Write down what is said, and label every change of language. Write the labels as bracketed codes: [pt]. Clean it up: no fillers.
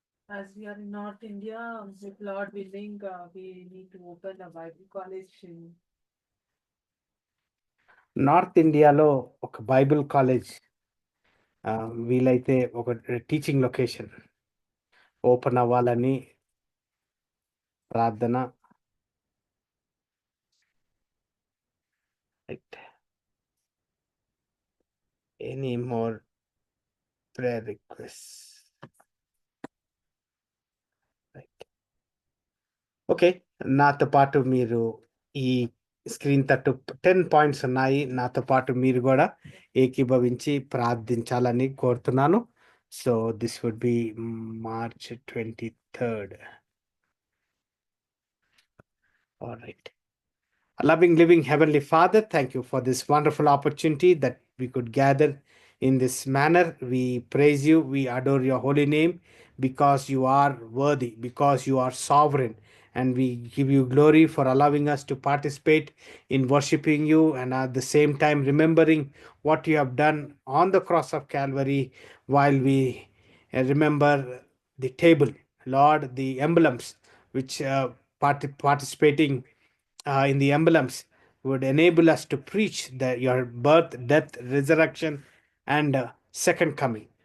[en] As we are in North India, with Lord willing, we need to open a Bible college in [te] north ఇండియాలో ఒక Bible college వీలైతే ఒక teaching location open అవ్వాలని ప్రార్థన. [en] Any more prayer request? [te] Okay, నాతో పాటు మీరు ఈ స్క్రీన్ తట్టు 10 పాయింట్స్ ఉన్నాయి. నాతో పాటు మీరు కూడా ఏకీభవించి ప్రార్థించాలని కోరుతున్నాను. [en] So this would be March 23rd. All right. Loving, living Heavenly Father, thank you for this wonderful opportunity that we could gather in this manner. We praise you, we adore your holy name because you are worthy, because you are sovereign. And we give you glory for allowing us to participate in worshiping you and at the same time remembering what you have done on the cross of Calvary while we remember the table, Lord, the emblems which participating in the emblems would enable us to preach your birth, death, resurrection, and second coming.